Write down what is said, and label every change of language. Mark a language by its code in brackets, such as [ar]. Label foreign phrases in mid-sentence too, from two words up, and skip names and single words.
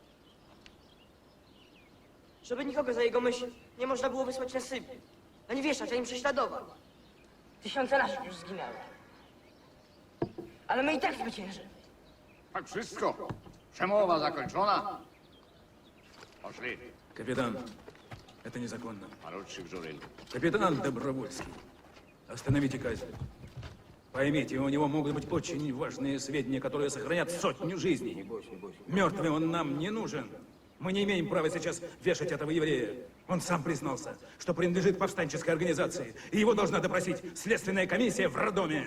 [pl] Żeby nikogo za jego myśl nie można było wysłać na Sybir, ani wieszać, ani prześladować. Tysiące naszych już zginęły. Ale my i tak zwyciężymy. Tak wszystko. Przemowa zakończona. Poszli. [ru] Капитан, это незаконно. Поручик Журин. Капитан Добровольский, остановите казнь. Поймите, у него могут быть очень важные сведения, которые сохранят сотню жизней. Мертвый он нам не нужен. Мы не имеем права сейчас вешать этого еврея. Он сам признался, что принадлежит повстанческой организации, и его должна допросить следственная комиссия в роддоме.